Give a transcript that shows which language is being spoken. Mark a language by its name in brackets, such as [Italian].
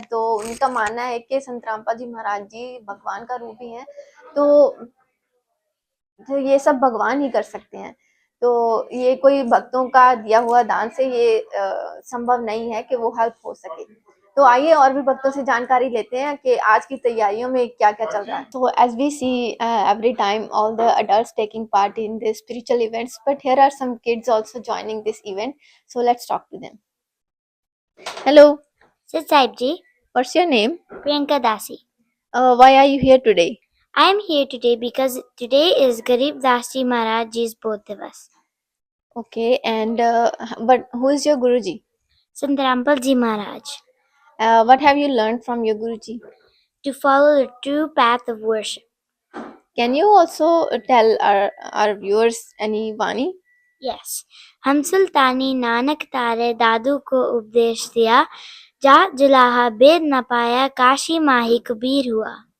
[Hindi] तो उनका मानना है कि संत रामपाल जी महाराज जी भगवान का रूप ही है, तो ये सब भगवान ही कर सकते हैं। तो ये कोई भक्तों का दिया हुआ दान से ये संभव नहीं है कि वो हेल्प हो सके। तो आइए और भी भक्तों से जानकारी लेते हैं कि आज की तैयारियों में क्या क्या चल रहा है। [English] तो as we see every time all the adults taking part in the spiritual events, but here are some kids also joining this event, so let's talk to them. Hello, [Hindi] Sat Sahib Ji, [English] what's your name? Priyanka Dasi. Why are you here today? I am here today because today is Garib Das Ji Maharaj Ji's Bodh Divas. Okay, and but who is your Guruji? Sant Rampal Ji Maharaj. What have you learned from your Guruji? To follow the true path of worship. Can you also tell our viewers any Vani? Yes. [Hindi] हम सुल्तानी नानक तारे दादू को उपदेश दिया, जा जुलाहा बेद न पाया, काशी माही कबीर हुआ.